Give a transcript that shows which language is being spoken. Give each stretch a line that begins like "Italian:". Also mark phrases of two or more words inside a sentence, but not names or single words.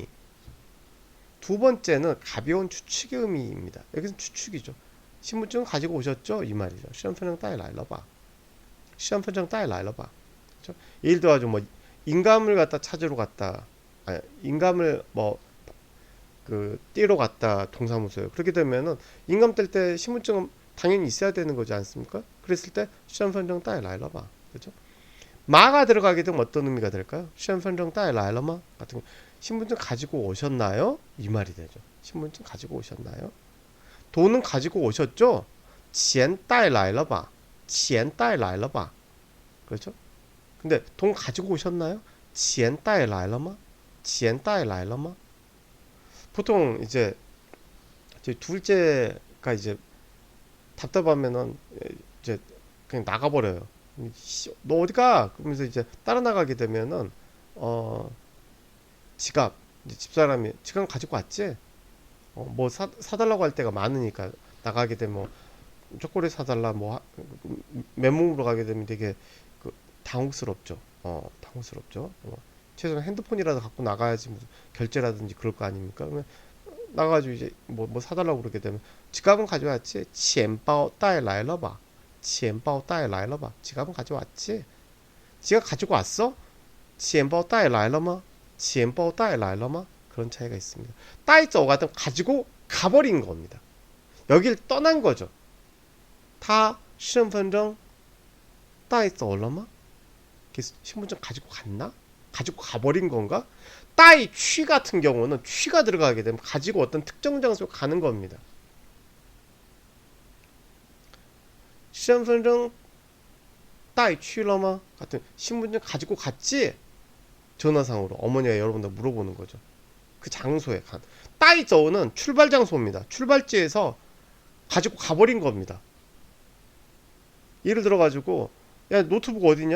Korean: 두 번째는 가벼운 추측의 의미입니다. 여기서 추측이죠. 신분증 가지고 오셨죠? 이 말이죠.
Chinese: 身份证带来了吧? 身份证带来了吧?
Korean: 그렇죠? 예를 들어가지고 뭐 인감을 갖다 찾으러 갔다. 아니, 인감을 뭐 그 띠러 갔다 동사무소에. 그렇게 되면은 인감 뗄 때 신분증은 당연히 있어야 되는 거지 않습니까? 그랬을 때
Chinese: 身份证带来了吧?
Korean: 그렇죠? 마가 들어가게 되면 어떤 의미가 될까요?
Chinese: 身份证带来了吗?
Korean: 같은 거. 신분증 가지고 오셨나요? 이 말이 되죠. 신분증 가지고 오셨나요? 돈은 가지고 오셨죠?
Chinese: 钱带来了吧? 钱带来了吧?
Korean: 그렇죠? 근데 돈 가지고 오셨나요?
Chinese: 钱带来了吗?钱带来了吗?
Korean: 보통 이제 둘째가 이제 답답하면은 이제 그냥 나가버려요. 너 어디가? 그러면서 이제 따라 나가게 되면은 지갑, 이제 집사람이 지갑 가지고 왔지? 뭐 사달라고 할 때가 많으니까 나가게 되면 뭐 초콜릿 사달라 뭐 맨몸으로 가게 되면 되게 그 당혹스럽죠. 당혹스럽죠. 최소한 핸드폰이라도 갖고 나가야지 무슨 결제라든지 그럴 거 아닙니까? 그러면 나가가지고 이제 뭐 사달라고 그러게 되면 지갑은 가져왔지?
Chinese: 钱包带来了吧?钱包带来了吧?
Korean: 지갑은 가져왔지? 지갑 가지고 왔어?
Chinese: 钱包带来了吗? 钱包带来了吗?
Korean: 그런 차이가 있습니다. 带走 같은 가지고 가버린 겁니다. 여길 떠난 거죠.
Chinese: 他身份证带走了吗?
Korean: 신분증 가지고 갔나? 가지고 가버린 건가? 따이 취 같은 경우는 취가 들어가게 되면 가지고 어떤 특정 장소에 가는 겁니다.
Chinese: 身份证带去了吗?
Korean: 같은 신분증 가지고 갔지? 전화상으로 어머니가 여러분들 물어보는 거죠. 그 장소에 간. 따이저우는 출발 장소입니다. 출발지에서 가지고 가버린 겁니다. 예를 들어가지고 야 노트북 어디냐?